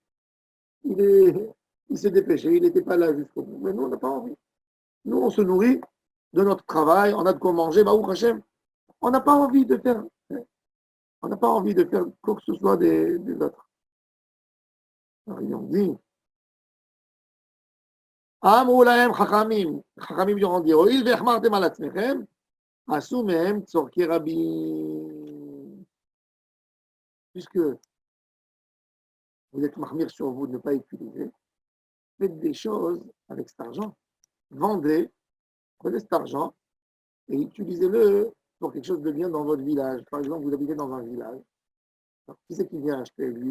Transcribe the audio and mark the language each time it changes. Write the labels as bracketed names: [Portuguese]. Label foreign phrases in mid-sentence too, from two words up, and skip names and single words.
[French] Il s'est dépêché, il n'était pas là jusqu'au bout. Mais nous, on n'a pas envie. Nous, on se nourrit de notre travail, on a de quoi manger, [Hebrew] ברוך השם. [French] On n'a pas envie de faire, quoi que ce soit des autres. Alors, ils ont dit, [Hebrew] אמרו להם חכמים, חכמים [French] lui ont dit, [Hebrew] הואיל והחמרתם על עצמכם, עשו מהם צורכי רבים. [French] Puisque vous êtes mahmir sur vous de ne pas utiliser, faites des choses avec cet argent. Vendez, prenez cet argent et utilisez-le pour quelque chose de bien dans votre village. Par exemple, vous habitez dans un village. Alors, qui c'est qui vient acheter l'huile?